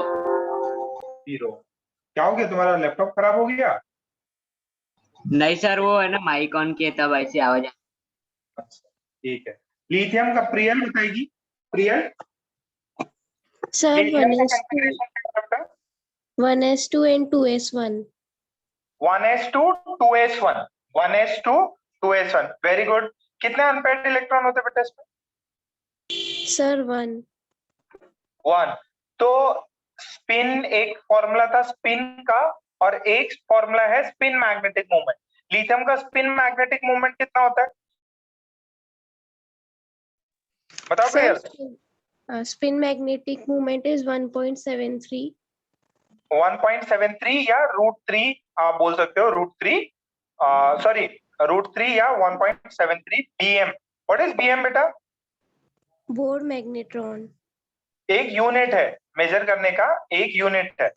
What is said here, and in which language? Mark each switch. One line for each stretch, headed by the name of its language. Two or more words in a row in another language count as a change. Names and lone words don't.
Hindi: 0। क्या हो गया, तुम्हारा लैपटॉप खराब हो गया? नहीं सर, वो है ना
English: mic on
Hindi: किए तब ऐसी आवाज आई। अच्छा ठीक है। लिथियम का प्रियल बताएगी। प्रियल सर लिथियम का कॉन्फ़िगरेशन क्या होता है बेटा?
English: 1s2 and 2s1. 1s2 2s1। 1s2 2s1, very good.
Hindi: कितने
English: unpaid electron
Hindi: होते हैं बेटा इसमें? सर 1. 1। तो स्पिन, एक फॉर्मूला था स्पिन का और एक फॉर्मूला है
English: spin magnetic moment.
Hindi: लिथियम का
English: spin magnetic moment
Hindi: कितना होता है बताओ Sir, प्रियल?
English: spin magnetic moment is 1.73.
Hindi: 1.73 या √3 आप बोल सकते हो, √3 सॉरी √3 या 1.73 bm।
English: what is bm बेटा? Bohr magnetron.
Hindi: एक यूनिट है, मेजर करने का एक यूनिट है।